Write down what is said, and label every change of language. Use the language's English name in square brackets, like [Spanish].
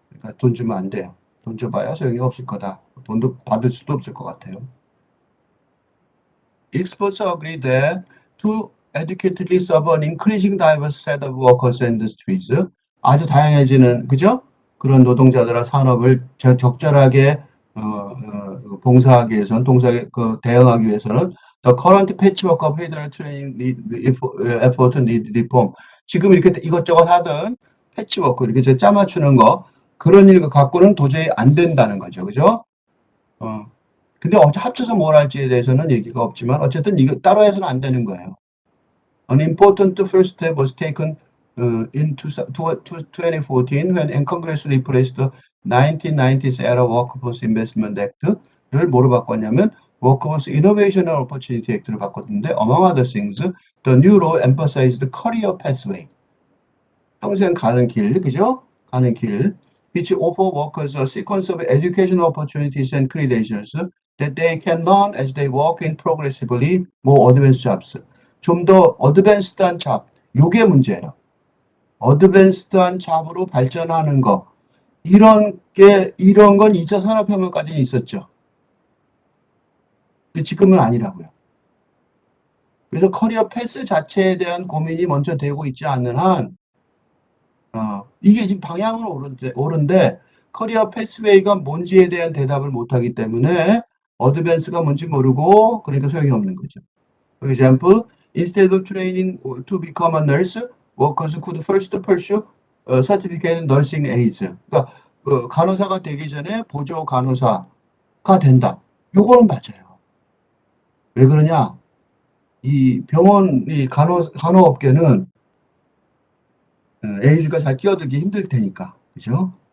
[Korean] 그러니까 돈 주면 안 돼요. 돈 줘봐야 소용이 없을 거다. 돈도 받을 수도 없을 것 같아요. [English] Experts agree that to adequately serve an increasing diverse set of workers and industries, [Korean] 아주 다양해지는 그죠? 그런 노동자들과 산업을 적절하게 봉사하기 위해서는 대응하기 위해서는 [English] the current patchwork of federal training effort need reform. [Korean] 지금 이렇게 이것저것 하던 패치워크 이렇게 짜맞추는 거 그런 일 갖고는 도저히 안 된다는 거죠, 그죠? 어. 근데 합쳐서 뭘 할지에 대해서는 얘기가 없지만 어쨌든 이거 따로 해서는 안 되는 거예요. [English] An important first step was taken in 2014 when Congress replaced the 1990s era Workforce Investment Act를 [Korean] 뭐로 바꿨냐면 [English] Workforce Innovation and Opportunity Act를 [Korean] 바꿨는데 [English] among other things, the new law emphasized career pathway. [Korean] 평생 가는 길, 그죠? 가는 길. [English] which offer workers a sequence of educational opportunities and credentials that they can learn as they work in progressively more advanced jobs. [Korean] 좀 더 어드밴스드한 잡, 요게 문제예요. 어드밴스드한 잡으로 발전하는 거. 이런 건 2차 산업혁명까지는 있었죠. 근데 지금은 아니라고요. 그래서 커리어 패스 자체에 대한 고민이 먼저 되고 있지 않는 한, 이게 지금 방향은 옳은데, 커리어 패스웨이가 뭔지에 대한 대답을 못하기 때문에, 어드밴스가 뭔지 모르고, 그러니까 소용이 없는 거죠. [English] For example, instead of training to become a nurse, workers could first pursue certificate in nursing aids. [Korean] 그러니까 간호사가 되기 전에 보조 간호사가 된다. 요거는 맞아요. 왜 그러냐? 이 간호업계는 에이즈가 잘 끼어들기 힘들 테니까. 그죠?